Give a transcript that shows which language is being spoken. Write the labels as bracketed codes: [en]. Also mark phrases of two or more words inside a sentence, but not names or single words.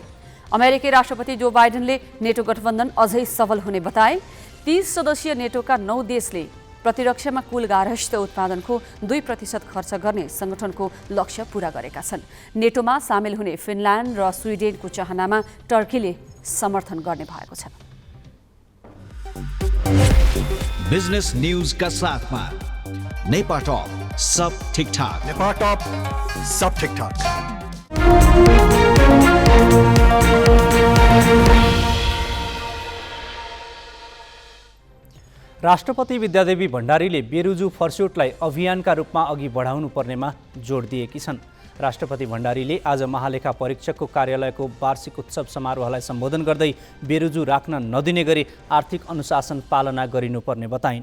[ne] अमेरिकी राष्ट्रपति जो बाइडेनले नेटो गठबन्धन अझै सबल हुने बताए। 30 सदस्यीय नेटोका 9 देशले प्रतिरक्षामा कुल गार्हस्थ्य उत्पादनको 2% खर्च गर्ने संगठनको लक्ष्य पूरा गरेका छन्। नेटोमा सामेल हुने फिनल्यान्ड र स्विडेनको चाहनामा टर्कीले समर्थन गर्ने भएको छ। बिजनेस न्यूज का साथ में नेपा टॉप सब ठीक ठाक। नेपा टॉप सब ठीक ठाक। राष्ट्रपति विद्यादेवी भण्डारीले बेरुजु फर्स्युटलाई अभियानका रूपमा अघि बढाउनु पर्नेमा जोड दिएकी छन्। राष्ट्रपति भण्डारीले आज महालेखा परीक्षकको कार्यालयको वार्षिक उत्सव समारोहलाई सम्बोधन गर्दै बेरुजु राख्न नदिने गरी आर्थिक अनुशासन पालना गरिनुपर्ने बताइन्।